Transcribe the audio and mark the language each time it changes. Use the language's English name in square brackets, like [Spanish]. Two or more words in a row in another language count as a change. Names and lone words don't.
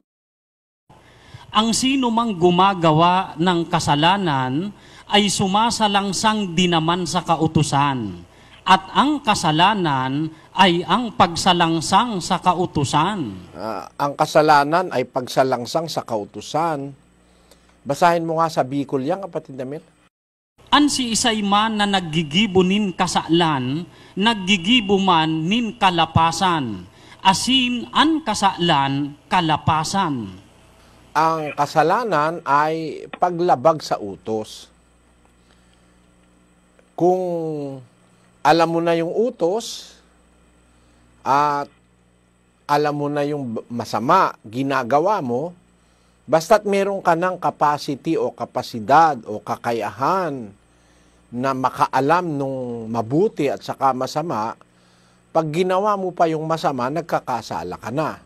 [Filipino] Ang sino mang gumagawa ng kasalanan ay sumasalangsang din naman sa kautusan. At ang kasalanan ay ang pagsalangsang sa kautusan. Ang kasalanan ay pagsalangsang sa kautusan. Basahin mo nga sa Bicol yan, kapatid Damir. [Bikol] An si isay man na naggigibo nin kasaklan, naggigibo man nin kalapasan. Asin an kasaklan, kalapasan. [Filipino] Ang kasalanan ay paglabag sa utos. Kung alam mo na yung utos at alam mo na yung masama ginagawa mo, basta't meron ka ng capacity o kapasidad o kakayahan na makaalam nung mabuti at saka masama, pag ginawa mo pa yung masama, nagkakasala ka na.